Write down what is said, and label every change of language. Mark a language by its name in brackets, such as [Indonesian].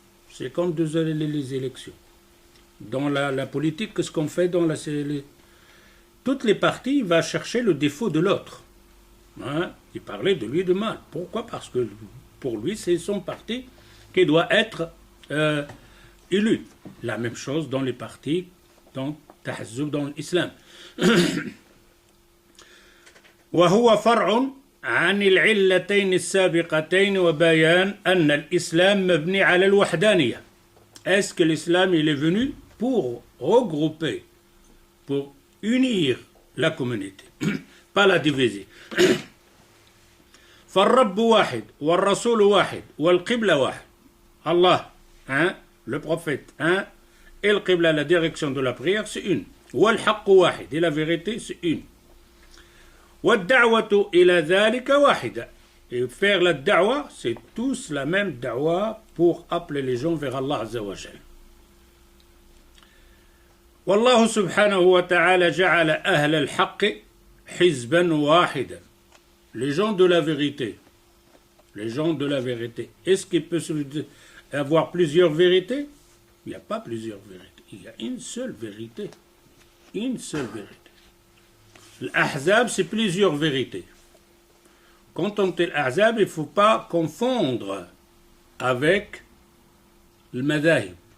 [French] C'est comme les élections. Dans la politique, qu'est-ce qu'on fait dans toutes les parties, il va chercher le défaut de l'autre. Il parlait de lui de mal. Pourquoi? Parce que pour lui, c'est son parti qui doit être élu. La même chose dans les partis, dans Tahazzoub, dans l'islam. [Arabic] وهو فرع عن العلتين السابقتين وبيان أن الإسلام مبني على الوحدانية. [French] Est-ce que l'islam il est venu pour regrouper, pour unir la communauté, pas la diviser. [Arabic] فالرب واحد والرسول واحد والقبلة واحد. [French] Allah, le prophète, et le qibla, la direction de la prière, c'est une. والحق واحد, et la vérité, c'est une. [Arabic] والدعوة إلى ذلك واحدة. [French] Et faire la da'wa, c'est tous la même da'wa pour appeler les gens vers Allah Azza wa Jal. [Arabic] والله سبحانه وتعالى جعل أهل الحق حزبا واحدا. [French] Les gens de la vérité. Les gens de la vérité. Est-ce qu'il peut avoir plusieurs vérités? Il n'y a pas plusieurs vérités. Il y a une seule vérité. Une seule vérité. L'Ahzab, c'est plusieurs vérités. quand on dit l'Ahzab, il ne faut pas confondre avec le Madahib.